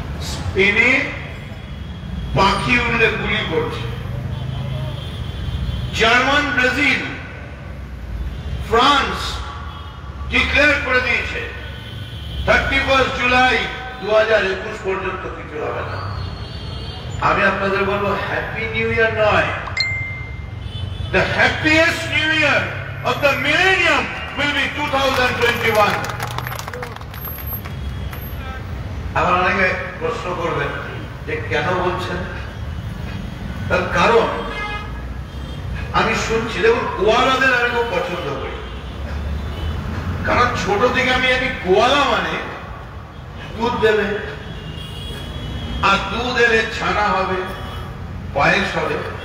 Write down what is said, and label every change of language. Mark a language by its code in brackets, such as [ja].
[bn] স্পেনে পাখি উড়লে গুলি করছে, জার্মান, ব্রাজিল, ফ্রান্স ডিক্লেয়ার করে দিয়েছে 31 জুলাই 2021 পর্যন্ত কিছু হবে না। আমি আপনাদের বলবো হ্যাপি নিউ ইয়ার নয়, [en] the happiest new year of the millennium will be 2021. [bn] আবার অনেকে প্রশ্ন করবেন যে কেন বলছেন, তার কারণ আমি শুনছি, দেখুন গোয়ালাদের আমি খুব পছন্দ করি, কারণ ছোট থেকে আমি গোয়ালা মানে দুধ দেবে, আর দুধ এলে ছানা হবে, পায়েস হবে।